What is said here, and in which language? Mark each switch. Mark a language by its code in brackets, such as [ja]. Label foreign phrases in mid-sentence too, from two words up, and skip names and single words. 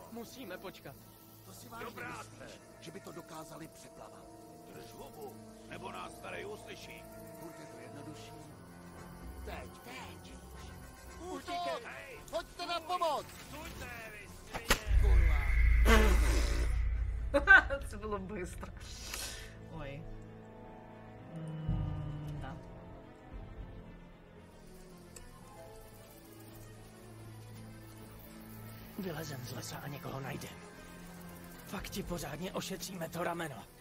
[cs] Musíme počkat. to si vážně myslíš, že by to dokázali přeplavat. drž hubu, nebo nás tady uslyší. Bude to jednodušší. Teď. Utíkej! Hej, Pojďte na pomoc! suďte, vy svině! [uk] Це було швидко. Ой. Да. [cs] Vylezem z lesa a někoho najdem. Pak ti pořádně ošetříme to rameno.